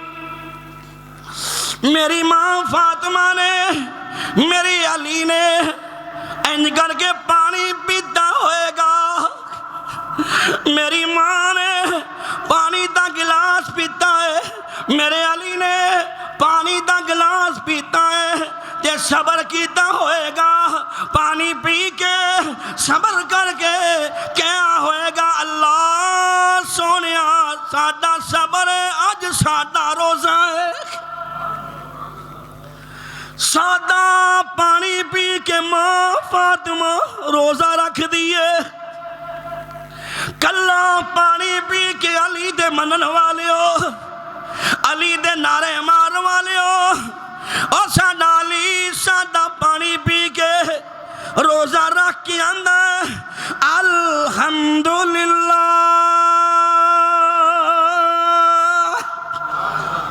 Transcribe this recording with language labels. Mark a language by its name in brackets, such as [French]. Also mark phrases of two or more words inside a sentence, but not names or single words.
[Punjabi] میری ماں فاطمہ نے، میری علی نے انج کر کے پانی پیتا ہوئے گا، میری ماں نے پانی دا گلاس پیتا ہے، میرے علی نے پانی دا گلاس پیتا ہے، تے صبر کیتا ہوئے گا، پانی پی کے صبر کر کے کیا ہوئے گا؟ اللہ سونیا ساڈا صبر ہے، اج ساڈا روزہ ہے، سادہ پانی پی کے ماں فاطمہ روزہ رکھ دیے، کلا پانی پی کے علی دے منن والے ہو، علی دے نعرے مار والے ہو، اور ساڈا علی ساڈا پانی پی کے روزہ رکھ کے اندر الحمدللہ